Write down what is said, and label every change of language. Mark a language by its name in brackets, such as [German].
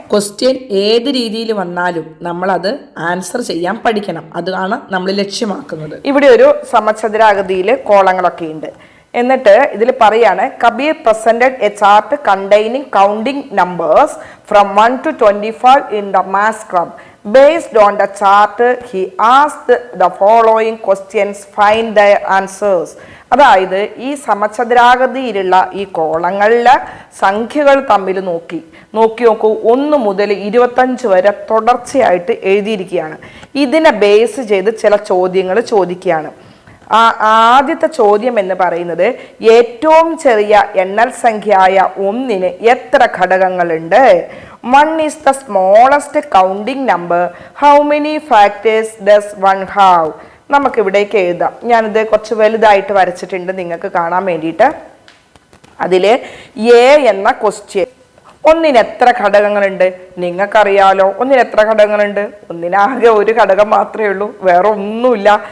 [Malayalam] Question ഏത് രീതിയിൽ വന്നാലും നമ്മളത് ആൻസർ ചെയ്യാൻ പഠിക്കണം. അതാണ് നമ്മൾ ലക്ഷ്യമാക്കുന്നത്. ഇവിടെ ഒരു സമചതുരാകൃതിയിൽ കോളങ്ങളൊക്കെ ഉണ്ട്. എന്നിട്ട് ഇതിൽ പറയാണ്, [English] Kabir presented a chart containing counting numbers from 1 to 25 in the maths club. Based on the chart, he asked the following questions. Find their answers. [Malayalam] അതായത് ഈ സമചതുരാകൃതിയിലുള്ള ഈ കോളങ്ങളിലെ സംഖ്യകൾ തമ്മിൽ നോക്കി നോക്കൂ. 1 മുതൽ 25 വരെ തുടർച്ചയായിട്ട് എഴുതിയിരിക്കുകയാണ്. ഇതിനെ ബേസ് ചെയ്ത് ചില ചോദ്യങ്ങൾ ചോദിക്കുകയാണ്. ആദ്യത്തെ ചോദ്യം എന്ന് പറയുന്നത്, ഏറ്റവും ചെറിയ എണ്ണൽ സംഖ്യയായ 1 എത്ര ഘടകങ്ങളുണ്ട്? [English] 1 is the smallest counting number. How many factors does 1 have? [Malayalam] നമുക്ക് ഇവിടേക്ക് എഴുതാം. ഞാനിത് കുറച്ച് വലുതായിട്ട് വരച്ചിട്ടുണ്ട് നിങ്ങൾക്ക് കാണാൻ വേണ്ടിയിട്ട്. അതിൽ എ എന്ന ക്വസ്റ്റ്യൻ, 1 എത്ര ഘടകങ്ങളുണ്ട്? നിങ്ങൾക്കറിയാലോ 1 എത്ര ഘടകങ്ങളുണ്ട്? 1 ഒരു ഘടകം മാത്രമേ ഉള്ളൂ, വേറെ ഒന്നുമില്ല.